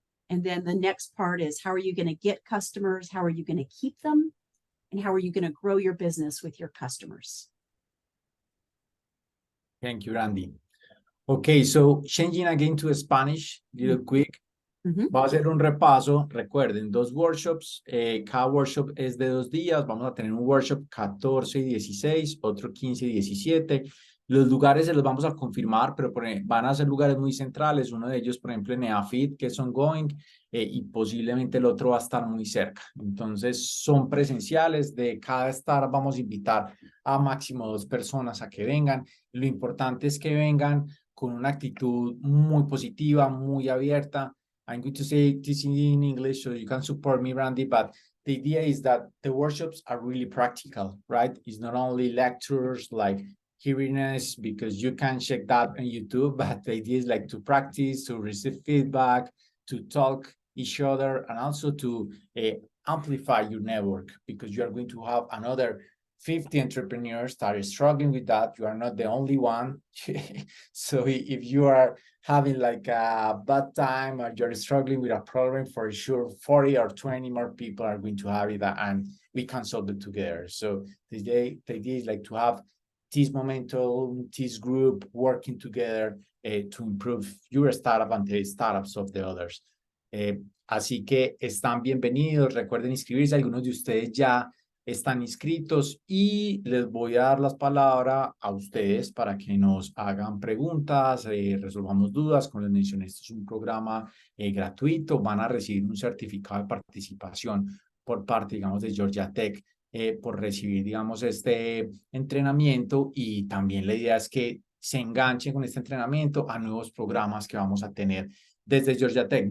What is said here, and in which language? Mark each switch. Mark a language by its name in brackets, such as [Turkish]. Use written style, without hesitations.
[English] And then the next part is, how are you going to get customers? How are you going to keep them? And how are you going to grow your business with your customers? Thank you, Randy. Okay, so changing again to Spanish, real quick. [Spanish] Va a ser un repaso. Recuerden, 2 workshops. Cada workshop es de 2 días. Vamos a tener un workshop 14 y 16, otro 15 y 17. Los lugares se los vamos a confirmar, pero van a ser lugares muy centrales. Uno de ellos, por ejemplo, en EAFIT, que es [English] ongoing, [Spanish] y posiblemente el otro va a estar muy cerca. Entonces, son presenciales. De cada estar vamos a invitar a máximo 2 personas a que vengan. Lo importante es que vengan con una actitud muy positiva, muy abierta. [English] I'm going to say this in English so you can support me, Randy, but the idea is that the workshops are really practical, right? It's not only lectures like hearing us, because you can check that on YouTube, but the idea is like to practice, to receive feedback, to talk each other, and also to amplify your network, because you are going to have another 50 entrepreneurs that are struggling with that. You are not the only one. So if you are having like a bad time or you're struggling with a problem, for sure 40 or 20 more people are going to have it, and we can solve it together. So the idea is like to have this momentum, this group working together to improve your startup and the startups of the others. [Spanish] Así que están bienvenidos. Recuerden inscribirse. Algunos de ustedes ya están inscritos, y les voy a dar la palabra a ustedes para que nos hagan preguntas, resolvamos dudas. Como les mencioné, esto es un programa gratuito. Van a recibir un certificado de participación por parte, digamos, de Georgia Tech, por recibir, digamos, este entrenamiento, y también la idea es que se enganchen con este entrenamiento a nuevos programas que vamos a tener desde Georgia Tech.